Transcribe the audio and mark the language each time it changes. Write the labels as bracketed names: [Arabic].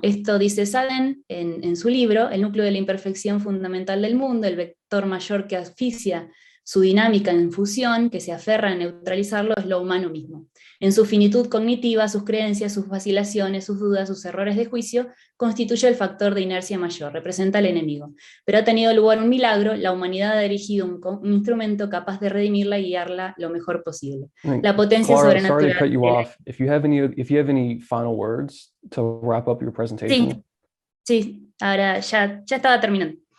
[Spanish] Esto dice Saden en su libro, El núcleo de la imperfección fundamental del mundo, el vector mayor que asfixia su dinámica en fusión, que se aferra a neutralizarlo, es lo humano mismo. En su finitud cognitiva, sus creencias, sus vacilaciones, sus dudas, sus errores de juicio, constituye el factor de inercia mayor, representa al enemigo. Pero ha tenido lugar un milagro, la humanidad ha dirigido un instrumento capaz de redimirla y guiarla lo mejor posible. La potencia [English] Clara, sorry to [Spanish] sobrenatural. [English] cut you off. If you have any final words to wrap up your presentation. [Spanish] Sí, ahora ya estaba terminando.